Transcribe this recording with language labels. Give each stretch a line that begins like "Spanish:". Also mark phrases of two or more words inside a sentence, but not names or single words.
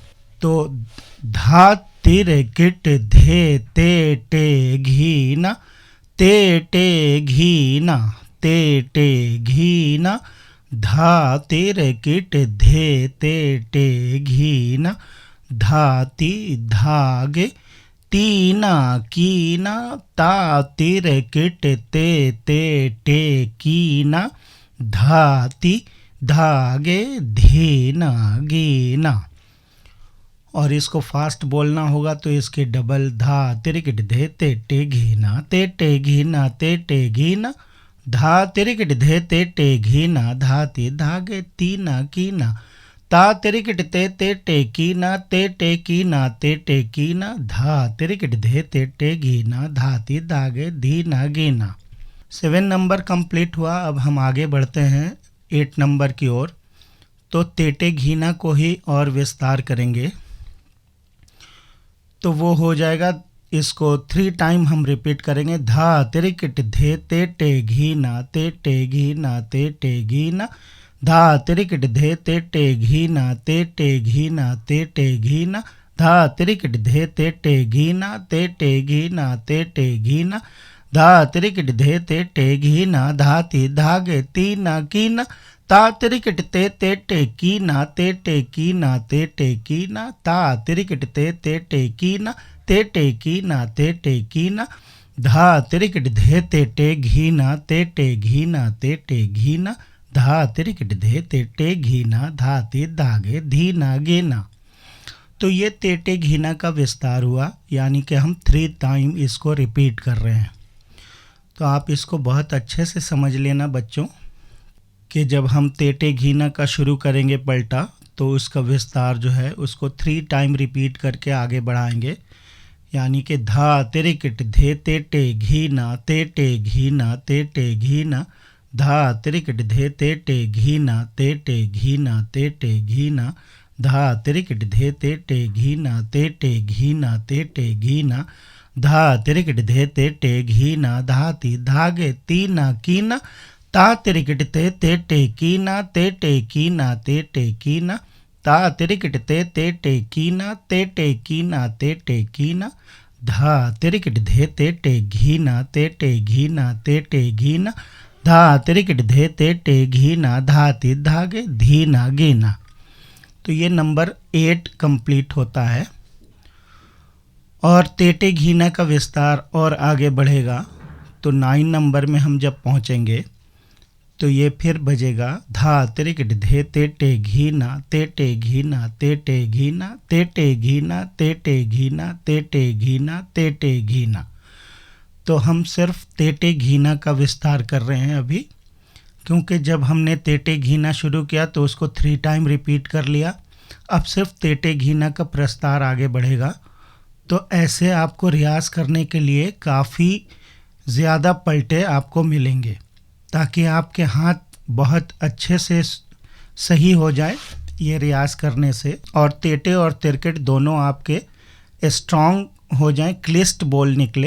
Hindi: तो धा तिरे किट धे तेटे घीना तेटे घीना तेटे घीना धा तिरे किट धे तेटे घीना धाती धागे तीना कीना ता तिरे किट ते तेटे कीना धाती धागे धीना गीना। और इसको फास्ट बोलना होगा तो इसके डबल धा तिरिकट धे तेटे घीना तेटे घीना तेटे घीना धा तिरिकट धे तेटे घीना धाती धागे तीना कीना ता तिरिकट ते तेटे कीना तेटे कीना तेटे कीना धा तिरिकट धे तेटे घीना धाती धागे धीना गीना। 7 नंबर कंप्लीट हुआ। अब हम आगे बढ़ते हैं 8 नंबर की ओर। तो तेटे घीना को ही और विस्तार करेंगे, तो वो हो जाएगा, इसको 3 टाइम हम रिपीट करेंगे। धा तिरिकट धे तेटे घीना तेटे घीना तेटे घीना धा तिरिकट धे तेटे घीना तेटे घीना तेटे घीना धा तिरिकट धे तेटे घीना तेटे घीना तेटे घीना धा तिरिकट धे तेटे घीना धाती धागे तीना कीना ता तिरिकट ते तेटे कीना तेटे कीना तेटे कीना ता तिरिकट ते तेटे कीना तेटे कीना तेटे कीना धा तिरिकट धे तेटे घीना तेटे घीना तेटे घीना धा तिरिकट धे तेटे घीना धाती धागे धीना गेना। तो ये तेटे घीना का विस्तार हुआ, यानी कि हम 3 टाइम इसको रिपीट कर रहे हैं। तो आप इसको बहुत अच्छे से समझ लेना बच्चों, कि जब हम तेटे घीना का शुरू करेंगे पलटा तो उसका विस्तार जो है उसको 3 टाइम रिपीट करके आगे बढ़ाएंगे। यानी कि धा तिरिकट धे तेटे घीना तेटे घीना तेटे घीना धा तिरिकट धे तेटे घीना तेटे घीना तेटे घीना धा तिरिकट धे तेटे घीना तेटे घीना तेटे घीना धा तिरिकिट धे ते टे घीना धाती धागे तीना कीना ता तिरिकिट ते टे कीना ते कीना ते कीना ता तिरिकिट ते कीना ते कीना ते कीना धा तिरिकिट धे ते घीना ते घीना ते घीना धा तिरिकिट धे ते घीना धाती धागे धीना गीना। तो ये नंबर 8 कंप्लीट होता है। और तेटे घीना का विस्तार और आगे बढ़ेगा। तो 9 नंबर में हम जब पहुँचेंगे तो ये फिर बजेगा धा तिरिकिट धे ते घीना ते घीना ते घीना ते घीना ते घीना ते घीना ते घीना। तो हम सिर्फ तेटे घीना का विस्तार कर रहे हैं अभी, क्योंकि जब हमने तेटे घीना शुरू किया तो उसको 3 टाइम रिपीट कर लिया। अब सिर्फ तेटे घीना का प्रस्तार आगे बढ़ेगा। तो ऐसे आपको रियाज़ करने के लिए काफ़ी ज़्यादा पलटे आपको मिलेंगे, ताकि आपके हाथ बहुत अच्छे से सही हो जाए ये रियाज़ करने से, और तेटे और तिरकिट दोनों आपके स्ट्रॉन्ग हो जाएं, क्लिस्ट बोल निकले।